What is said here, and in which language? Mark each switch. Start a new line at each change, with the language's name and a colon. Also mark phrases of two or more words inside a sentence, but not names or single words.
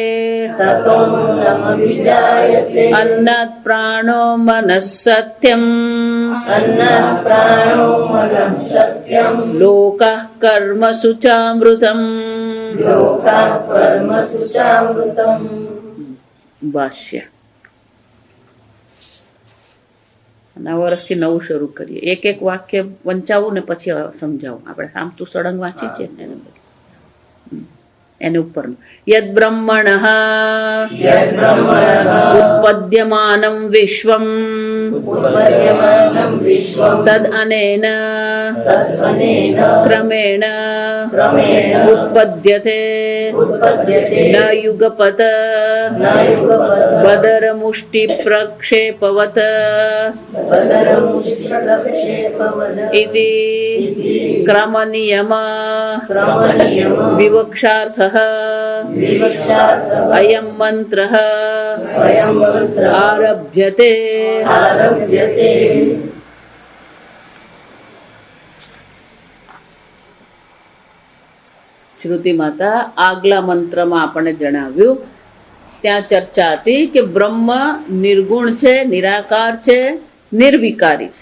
Sanskrit: ततोन्नमभिजायते अन्नात् प्राणो मनः सत्यम् अन्नात् प्राणो मनः सत्यम् लोकः कर्मसु चामृतम्। लोकात् कर्मसु चामृतम्।
Gujarati: ભાષ્ય નવા વર્ષથી નવું શરૂ કરીએ. એક એક વાક્ય વંચાવું ને પછી સમજાવું. આપણે સામતું સળંગ વાંચી છે ને એને ઉપરનું.
Sanskrit: यद ब्रह्मणः उत्पद्यमानं विश्वम उत्पद्यमानं विश्वं तद अनेन तदनेन क्रमेण क्रमेण उत्पद्यते उत्पद्यते न युगपत न युगपत् बदर मुष्टि प्रक्षेपवत वदरमुष्टिप्रक्षेपवद इति क्रमनियम क्रमनियमः विवक्षार्थः विवक्षार्थः अयं मन्त्रः अयं मन्त्रः आरभ्यते. आरभ्यते।
Gujarati: શ્રુતિ માતા આગલા મંત્રમાં આપણને જણાવ્યું, ત્યાં ચર્ચા હતી કે બ્રહ્મ નિર્ગુણ છે, નિરાકાર છે, નિર્વિકારી છે.